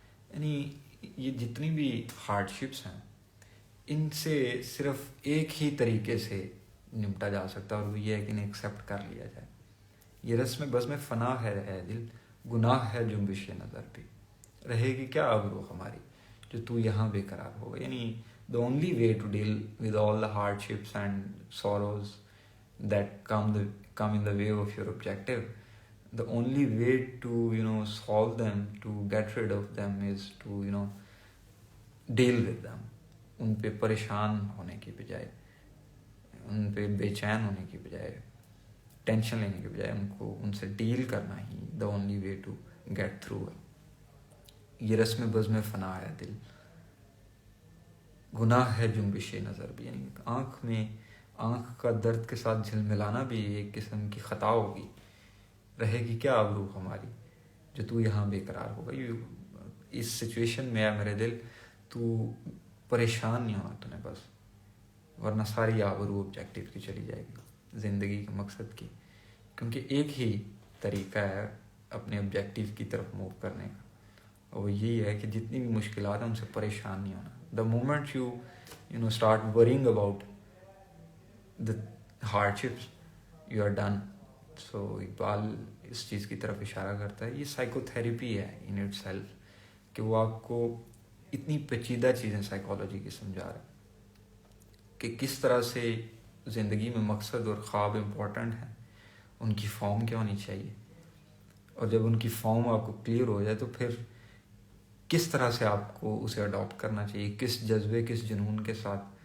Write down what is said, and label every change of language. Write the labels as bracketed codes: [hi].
[ur] یعنی یہ جتنی بھی ہارڈ شپس ہیں ان سے صرف ایک ہی طریقے سے نمٹا جا سکتا ہے، اور وہ یہ ہے کہ انہیں ایکسیپٹ کر لیا جائے. یہ رسم بزم فنا ہے اے دل، گناہ ہے جنبش نظر بھی. رہے گی کیا آبرو ہماری جو تو یہاں بے قرار ہوگا. [en] یعنی the only way to deal with all the hardships and sorrows that come in the way of your objective, the only way to solve them, to get rid of them, is to deal with them. [ur] ان پہ پریشان ہونے کی بجائے، ان پہ بے چین ہونے کی بجائے، ٹینشن لینے کی بجائے ان سے ڈیل کرنا ہی [en] the only way to get through it. [ur] یہ رسم بزم فنا ہے دل، گناہ ہے جنبش نظر بھی. یعنی آنکھ کا درد کے ساتھ جھلملانا بھی ایک قسم کی خطا ہوگی. رہے گی کیا آبرو ہماری جو تو یہاں بے قرار ہوگا. اس سچویشن میں ہے میرے دل، تو پریشان نہیں ہونا تو نے بس، ورنہ ساری آبرو آبجیکٹیو کی چلی جائے گی زندگی کے مقصد کی. کیونکہ ایک ہی طریقہ ہے اپنے آبجیکٹیو کی طرف موو کرنے کا، اور وہ یہی ہے کہ جتنی بھی مشکلات ہیں ان سے پریشان نہیں ہونا. [en] The moment you start worrying about the hardships, you are done. [ur] So Iqbal اس چیز کی طرف اشارہ کرتا ہے. یہ سائیکو تھیریپی ہے [en] in itself, [ur] کہ وہ آپ کو اتنی پیچیدہ چیزیں سائیکالوجی کی سمجھا رہا ہے کہ کس طرح سے زندگی میں مقصد اور خواب امپورٹنٹ ہیں، ان کی فارم کیا ہونی چاہیے، اور جب ان کی فارم آپ کو کلیئر ہو جائے تو پھر کس طرح سے آپ کو اسے اڈاپٹ کرنا چاہیے، کس جذبے کس جنون کے ساتھ.